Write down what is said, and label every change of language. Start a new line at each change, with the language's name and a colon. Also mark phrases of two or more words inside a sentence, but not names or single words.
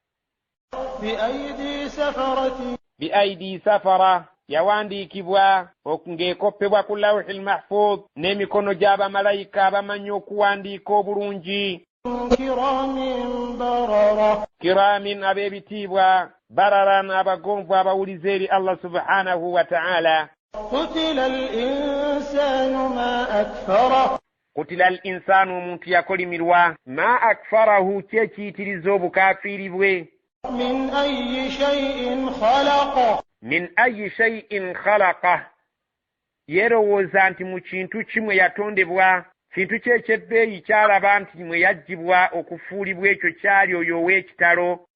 Arabic: بأيدي سفرة
Ganda: yawandiikibwa ng'ekoppebwa ku
Arabic: اللوح المحفوظ
Ganda: n'emikono gy'abamalayika abamanyi okuwandiika obulungi. Kiramin ab'ebitiibwa, bararan abagonvu abawuliza eri Allah
Arabic: سبحانه وتعالى. قتل الإنسان,
Ganda: omuntu yakolimirwa,
Arabic: ما أكفره,
Ganda: kyekiyitiriza obukafiiri bwe.
Arabic: من أي شيء خلق,
Ganda: yerowooza nti mu kintu kimwe yatondebwa, kintu kye ekyebbeeyi kyalaba nti mwe yaggyibwa okufuulibwa ekyo kyali oyo ow'ekitalo.